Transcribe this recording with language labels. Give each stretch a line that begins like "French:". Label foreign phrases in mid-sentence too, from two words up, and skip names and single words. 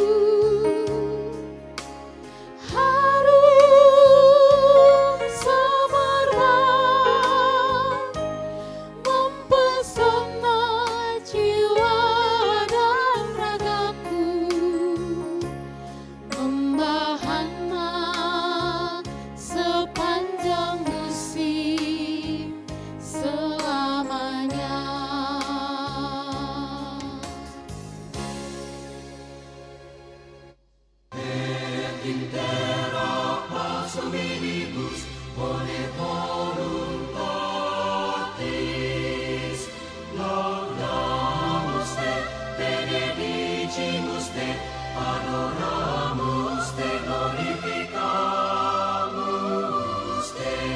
Indonesian: Harum semerbak mempesona jiwa dan ragaku, membahana sepanjang musim selamanya.
Latin: Intera pars hominibus bone voluntatis, laudamus te, benedicimus te, adoramus te, glorificamus te.